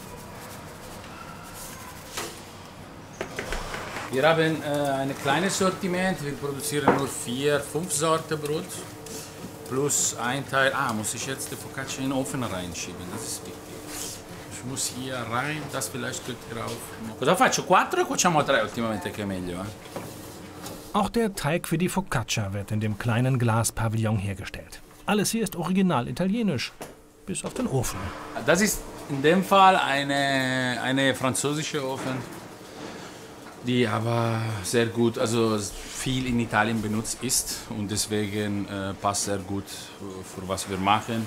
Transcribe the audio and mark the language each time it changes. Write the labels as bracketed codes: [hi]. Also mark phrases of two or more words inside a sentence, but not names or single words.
[de] Wir haben ein kleines Sortiment, wir produzieren nur 4, 5 Sorten Brot. Plus ein Teil, muss ich jetzt die Focaccia in den Ofen reinschieben, das ist wichtig. Ich muss hier rein, das vielleicht könnt ihr auch. [it] Cosa faccio? 4 o cuociamo 3 ultimamente che è meglio? [de] Auch der Teig für die Focaccia wird in dem kleinen Glaspavillon hergestellt. Alles hier ist original italienisch, bis auf den Ofen. Das ist in dem Fall eine französische Ofen, die aber sehr gut, also viel in Italien benutzt ist und deswegen passt sehr gut für was wir machen.